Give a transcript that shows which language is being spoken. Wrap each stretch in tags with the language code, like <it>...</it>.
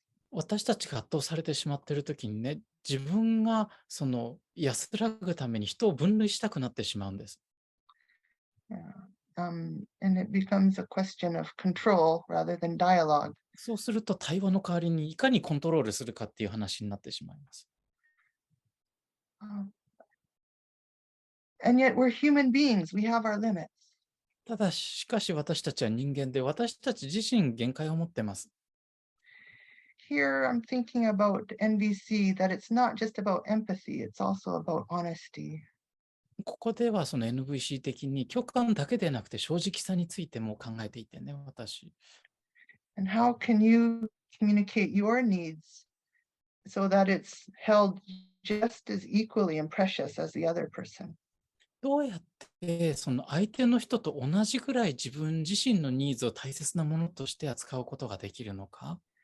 <ja>私たちが圧倒されてしまっているときにね、自分がその安らぐために人を分類したくなってしまうんです。</ja> <en>And it becomes a question of control rather than dialogue.</en> <ja>そうすると対話の代わりにいかにコントロールするかっていう話になってしまいます。</ja> <en>And yet we're human beings. We have our limits.</en> <ja>ただしかし私たちは人間で、私たち自身限界を持ってます。</ja> <en>Here I'm thinking about NVC, that it's not just about empathy, it's also about honesty.</en> <ja>ここではその NVC 的に共感だけでなくて正直さについても考えていてね、私。</ja> <en>And how can you communicate your needs so that it's held just as equally and precious as the other person?</en> <ja>どうやってその相手の人と同じぐらい自分自身のニーズを大切なものとして扱うことができるのか。</ja>